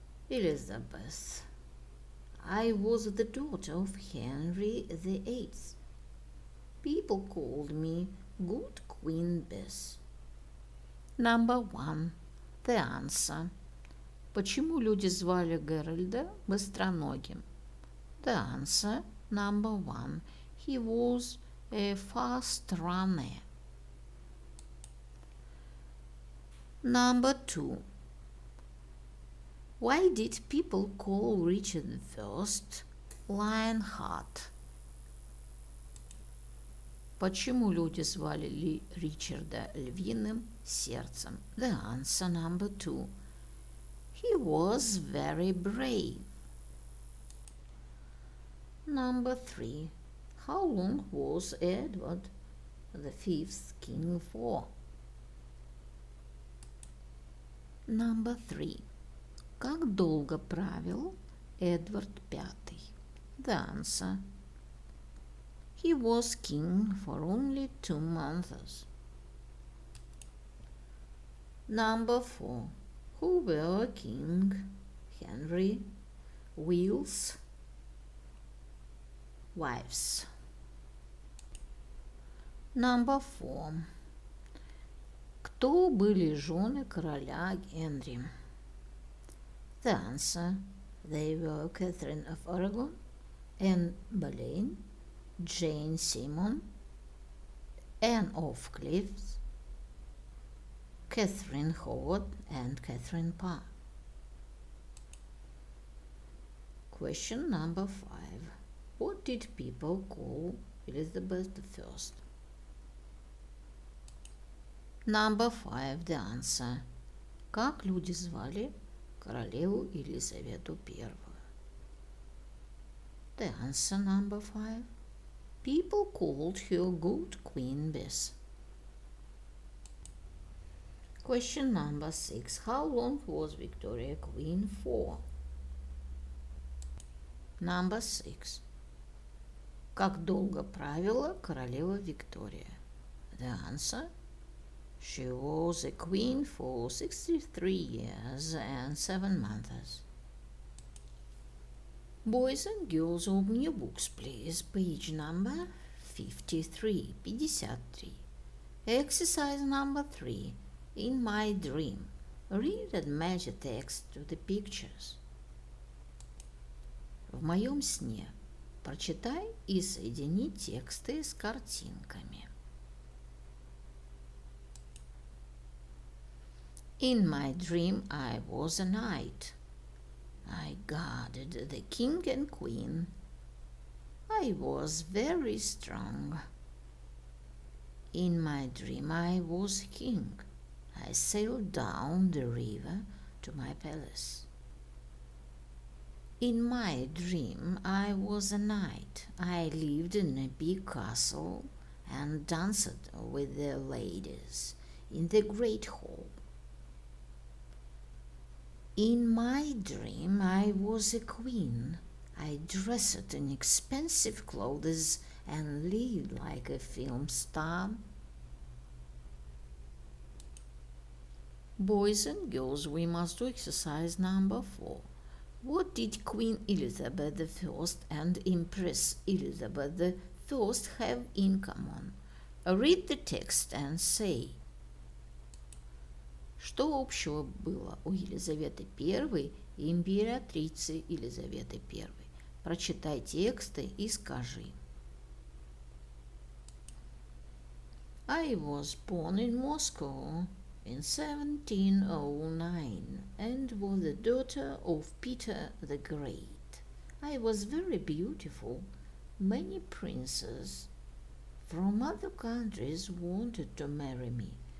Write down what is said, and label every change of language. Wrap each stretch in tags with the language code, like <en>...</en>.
<en>Elizabeth. I was the daughter of Henry VIII. People called me Good Queen Bess. Number 1. The answer.</en> <ru>Почему люди звали Геральда быстроногим?</ru> <en>The answer. Number 1. He was a fast runner. Number 2. Why did people call Richard I Lionheart?</en> <ru>Почему люди звали Ричарда львиным сердцем?</ru> <en>The answer. Number 2. He was very brave. Number 3. How long was Edward V king for? Number 3.</en> <ru>Как долго правил Эдвард V?</ru> <en>The answer. He was king for only 2 months. Number 4. Who were king? Henry, Wales, wives. Number 4.</en> <ru>Кто были жены короля Генри?</ru> <en>The answer. They were Catherine of Aragon, Anne Boleyn, Jane Seymour, Anne of Cleves, Catherine Howard, and Catherine Parr. Question number 5. What did people call Elizabeth I? Number 5. The answer.</en> <ru>Как люди звали королеву Елизавету I?</ru> <en>The answer. Number 5. People called her Good Queen Bess. Question number 6. How long was Victoria Queen for? Number 6.</en> <ru>Как долго правила королева Виктория?</ru> <en>The answer: she was a queen for 63 years and 7 months. Boys and girls, open your books, please. Page number 53. 53. Exercise number 3. In my dream. Read and match the text to the pictures.</en> <ru>В моем сне. Прочитай и соедини тексты с картинками.</ru> <en>In my dream I was a knight. I guarded the king and queen. I was very strong. In my dream I was king. I sailed down the river to my palace. In my dream I was a knight. I lived in a big castle and danced with the ladies in the great hall. In my dream I was a queen. I dressed in expensive clothes and lived like a film star. Boys and girls, we must do exercise number 4. What did Queen Elizabeth I and Empress Elizabeth I have in common? Read the text and say.</en> <ru>Что общего было у Елизаветы I и императрицы Елизаветы I? Прочитай тексты и скажи.</ru> <en>I was born in Moscow in 1709 and was the daughter of Peter the Great. I was very beautiful. Many princes from other countries wanted to marry me.</en>